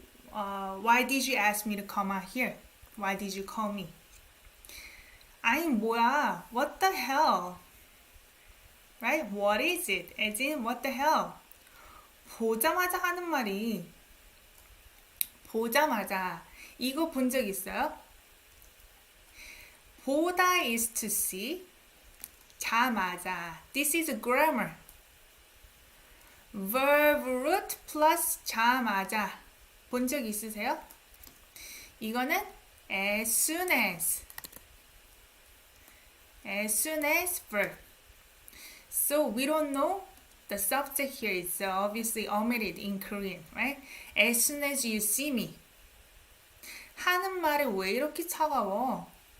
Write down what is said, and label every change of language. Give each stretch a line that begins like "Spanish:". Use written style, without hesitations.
English: Why did you ask me to come out here? Why did you call me?
Korean: 아니 뭐야?
English: What the hell? right? What is it? As in, what the hell?
Korean: 보자마자 하는 말이 보자마자 이거 본 적 있어요?
English: 보다 is to see, 자마자. This is grammar. Verb root plus 자마자.
Korean: 본 적 있으세요?
English: 이거는 as soon as. As soon as verb. So we don't know the subject here is obviously omitted in Korean, right? As soon as you see me.
Korean: 하는 말이 왜 이렇게 차가워?